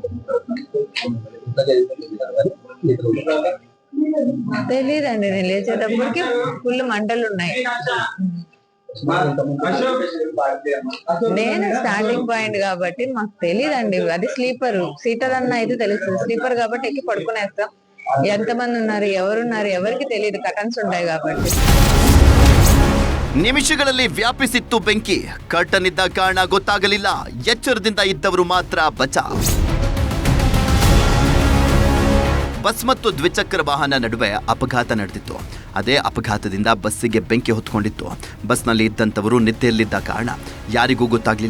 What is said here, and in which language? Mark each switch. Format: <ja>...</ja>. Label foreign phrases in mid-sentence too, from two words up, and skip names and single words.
<te>తెలీదండి, నేను లేచేటప్పటికి ఫుల్ మంటలు ఉన్నాయి. నేను</te> <en>starting point</en> <te>కాబట్టి మాకు తెలియదండి. అది</te> <en>sleeper seater</en> <te>అన్న అయితే తెలుస్తుంది. స్లీపర్ కాబట్టి ఎక్కి పడుకునేస్తాం. ఎంతమంది ఉన్నారు, ఎవరున్నారు, ఎవరికి తెలియదు. కటన్స్ ఉంటాయి కాబట్టి.</te> <kn>ನಿಮಿಷಗಳಲ್ಲಿ ವ್ಯಾಪಿಸಿತ್ತು ಬೆಂಕಿ. ಕರ್ಟನ್ ಇದ್ದ ಕಾರಣ ಗೊತ್ತಾಗಲಿಲ್ಲ. ಎಚ್ಚರದಿಂದ ಇದ್ದವರು ಮಾತ್ರ ಬಚಾವ್. ಬಸ್ ಮತ್ತು ದ್ವಿಚಕ್ರ ವಾಹನ ನಡುವೆ ಅಪಘಾತ ನಡೆದಿತ್ತು. ಅದೇ ಅಪಘಾತದಿಂದ ಬಸ್ಸಿಗೆ ಬೆಂಕಿ ಹೊತ್ಕೊಂಡಿತ್ತು. ಬಸ್ನಲ್ಲಿ ಇದ್ದಂಥವರು ನಿದ್ದೆಯಲ್ಲಿದ್ದ ಕಾರಣ ಯಾರಿಗೂ ಗೊತ್ತಾಗಲಿಲ್ಲ.</kn>